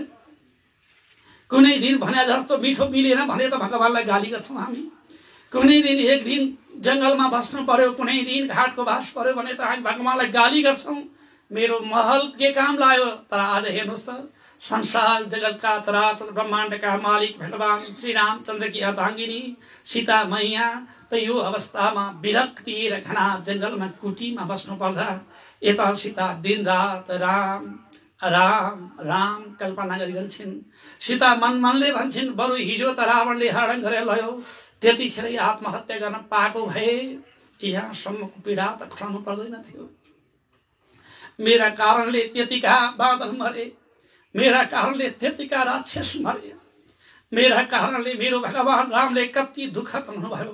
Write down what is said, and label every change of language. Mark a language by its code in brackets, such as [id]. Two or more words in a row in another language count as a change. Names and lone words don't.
[ne] कुनै दिन भने जस्तो मिठो मिलेन भने त भगवानलाई गाली गर्छौँ हामी। कुनै दिन एक दिन जङ्गलमा बस्नु पर्यो, कुनै दिन घाटको बास पर्यो भने त हामी भगवानलाई गाली गर्छौँ, मेरो महल के काम लायो। तर आज हेर्नुहोस् त, संसार जगतका चराचर ब्रह्माण्डका मालिक भगवान श्री रामचन्द्रकी अर्धाङ्गिनी सीता मैया त यो अवस्थामा विरक्ति र घना जङ्गलमा कुटीमा बस्नु पर्दा यता सीता दिन रात राम राम राम कल्पना गरिरहन्छन्। सीता मनले भन्छन्, बरु हिजो त रावणले हरण गरेर लयो, त्यतिखेरै आत्महत्या गर्न पाएको भए यहाँसम्मको पीडा त उठाउनु पर्दैन थियो। मेरा कारणले त्यतिका बादल मरे, मेरा कारणले त्यतिका राक्षस मरे, मेरा कारणले मेरो भगवान रामले कति दुःख पाउनुभयो।